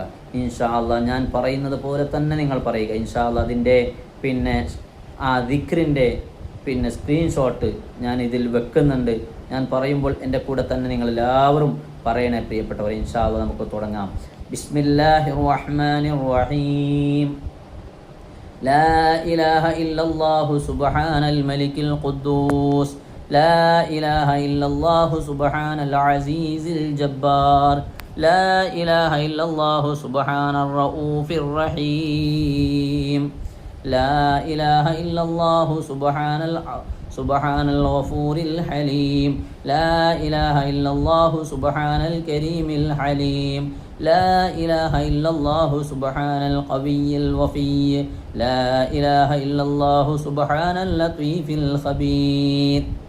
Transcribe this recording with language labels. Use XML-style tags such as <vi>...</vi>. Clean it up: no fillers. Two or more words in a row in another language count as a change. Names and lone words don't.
<ar>إن شاء الله</ar> <ml>ഞാൻ പറയുന്നത് പോലെ തന്നെ നിങ്ങൾ പറയുക.</ml> <ar>إن شاء الله</ar> <ml>അതിൻ്റെ ആ ദിക്റിൻ്റെ സ്ക്രീൻഷോട്ട് ഞാൻ ഇതിൽ വെക്കുന്നുണ്ട്. ഞാൻ പറയുമ്പോൾ എൻ്റെ കൂടെ തന്നെ നിങ്ങളെല്ലാവരും പറയണേ പ്രിയപ്പെട്ടവർ.</ml> <ar>إن شاء الله</ar> <ml>നമുക്ക് തുടങ്ങാം.</ml> <ar>بسم الله الرحمن الرحيم. لا إله إلا الله سبحان الملك القدوس لا إله إلا الله سبحان العزيز الجبار لا إله إلا الله سبحان الرؤوف الرحيم لا إله إلا الله سبحان الغفور الحليم لا إله إلا الله سبحان الكريم الحليم لا إله إلا الله سبحان القوي الوفي لا إله إلا الله سبحان اللطيف الخبير</ar>